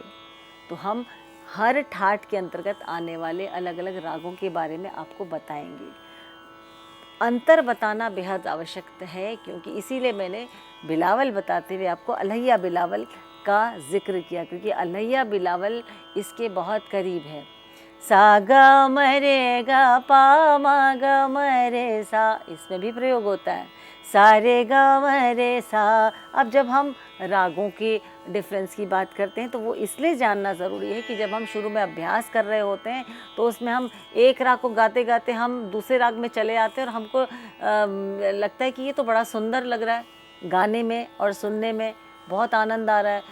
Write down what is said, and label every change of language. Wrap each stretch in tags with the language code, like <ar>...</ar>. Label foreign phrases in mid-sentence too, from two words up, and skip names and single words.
<hi>तो हम हर ठाट के अंतर्गत आने वाले अलग अलग रागों के बारे में आपको बताएंगे। अंतर बताना बेहद आवश्यक है, क्योंकि इसीलिए मैंने बिलावल बताते हुए आपको अलहैया बिलावल का जिक्र किया, क्योंकि अलहैया बिलावल इसके बहुत करीब है। सा ग म रे ग प म ग म रे सा, इसमें भी प्रयोग होता है सा रे ग म रे सा। अब जब हम रागों के डिफरेंस की बात करते हैं तो वो इसलिए जानना ज़रूरी है कि जब हम शुरू में अभ्यास कर रहे होते हैं तो उसमें हम एक राग को गाते गाते हम दूसरे राग में चले आते हैं और हमको लगता है कि ये तो बड़ा सुंदर लग रहा है गाने में और सुनने में, बहुत आनंद आ रहा है।</hi>